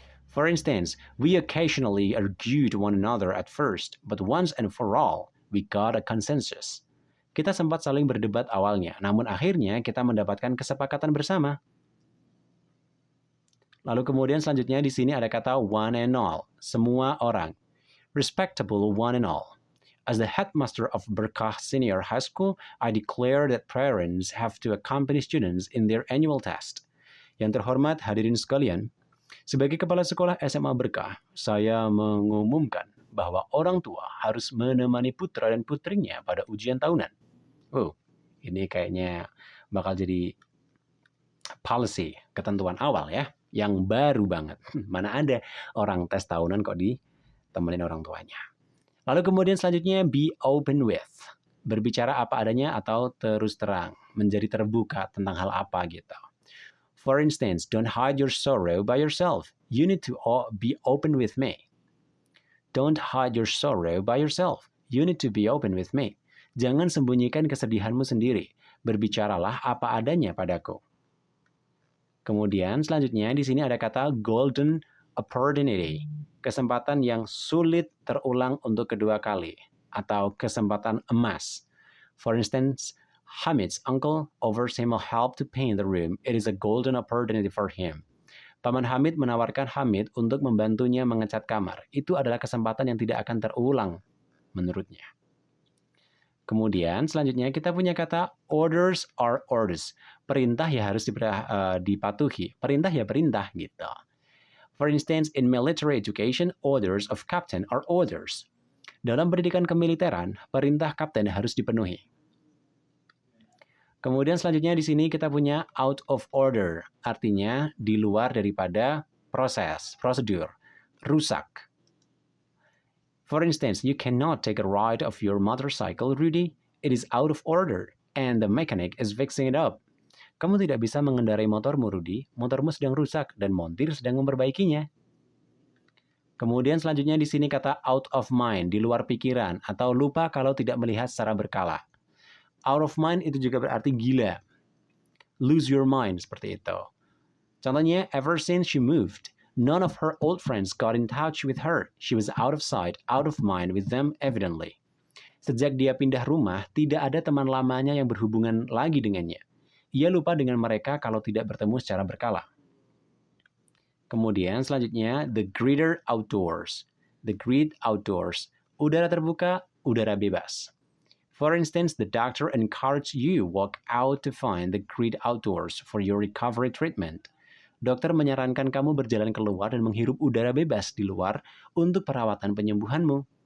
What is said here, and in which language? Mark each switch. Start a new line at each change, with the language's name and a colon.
English: For instance, we occasionally argued one another at first, but once and for all, we got a consensus.
Indonesian: Kita sempat saling berdebat awalnya, namun akhirnya kita mendapatkan kesepakatan bersama. Lalu kemudian selanjutnya di sini ada kata
English: one and all,
Indonesian: semua orang.
English: Respectable one and all. As the headmaster of Berkah Senior High School, I declare that parents have to accompany students in their annual test.
Indonesian: Yang terhormat hadirin sekalian, sebagai kepala sekolah SMA Berkah, saya mengumumkan bahwa orang tua harus menemani putra dan putrinya pada ujian tahunan. Oh, ini kayaknya bakal jadi policy, ketentuan awal ya, yang baru banget. Mana ada orang tes tahunan kok ditemenin orang tuanya. Lalu kemudian selanjutnya
English: be open with.
Indonesian: Berbicara apa adanya atau terus terang, menjadi terbuka tentang hal apa gitu.
English: For instance, don't hide your sorrow by yourself. You need to be open with me. Don't hide your sorrow by yourself. You need to be open with me.
Indonesian: Jangan sembunyikan kesedihanmu sendiri. Berbicaralah apa adanya padaku. Kemudian selanjutnya di sini ada kata
English: golden opportunity.
Indonesian: Kesempatan yang sulit terulang untuk kedua kali. Atau kesempatan emas.
English: For instance, Hamid's uncle offers him a help to paint the room. It is a golden opportunity for him.
Indonesian: Paman Hamid menawarkan Hamid untuk membantunya mengecat kamar. Itu adalah kesempatan yang tidak akan terulang menurutnya. Kemudian selanjutnya kita punya kata
English: orders are orders.
Indonesian: Perintah ya harus dipatuhi. Perintah ya perintah gitu.
English: For instance, in military education, orders of captain are orders.
Indonesian: Dalam pendidikan kemiliteran, perintah kapten harus dipenuhi. Kemudian selanjutnya di sini kita punya
English: out of order,
Indonesian: artinya di luar daripada prosedur, rusak.
English: For instance, you cannot take a ride of your motorcycle, Rudy. It is out of order, and the mechanic is fixing it up.
Indonesian: Kamu tidak bisa mengendarai motormu, Rudy. Motormu sedang rusak dan montir sedang memperbaikinya. Kemudian selanjutnya di sini kata
English: out of mind,
Indonesian: di luar pikiran, atau lupa kalau tidak melihat secara berkala.
English: Out of mind
Indonesian: itu juga berarti gila.
English: Lose your mind,
Indonesian: seperti itu. Contohnya,
English: ever since she moved, none of her old friends got in touch with her. She was out of sight, out of mind with them evidently.
Indonesian: Sejak dia pindah rumah, tidak ada teman lamanya yang berhubungan lagi dengannya. Ia lupa dengan mereka kalau tidak bertemu secara berkala. Kemudian selanjutnya,
English: the greater outdoors. The great outdoors.
Indonesian: Udara terbuka, udara bebas.
English: For instance, the doctor encouraged you walk out to find the great outdoors for your recovery treatment.
Indonesian: Dokter menyarankan kamu berjalan keluar dan menghirup udara bebas di luar untuk perawatan penyembuhanmu.